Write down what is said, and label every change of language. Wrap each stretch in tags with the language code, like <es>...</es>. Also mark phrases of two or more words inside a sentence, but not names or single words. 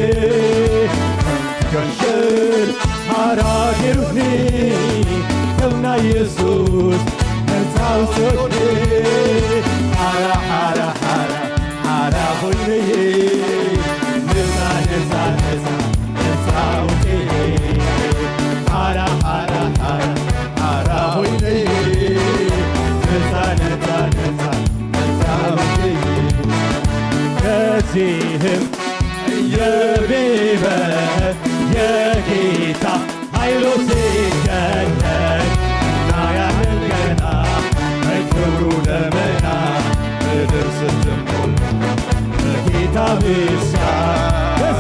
<ti>ተንቅደሽን አራጌሩኒ ዘምና ኢየሱስ ነፃውቶኒ ሓራ ሓራ ሓራ ሓራ ኾይነዬ ነፃ ነፃ ነፃ ነፃውቴ ሓራ ሓራ ሓራ ሓራ ኾይነዬ ነፃ ነፃ ነፃ ነፃውቴ</ti> <am>ከዚህም እየቤበ የጌታ ኃይሉ ሲገለጥ እናያለን ገና በክብሩ ደመና ምድር ስትሞላ በጌታ ምስጋና</am>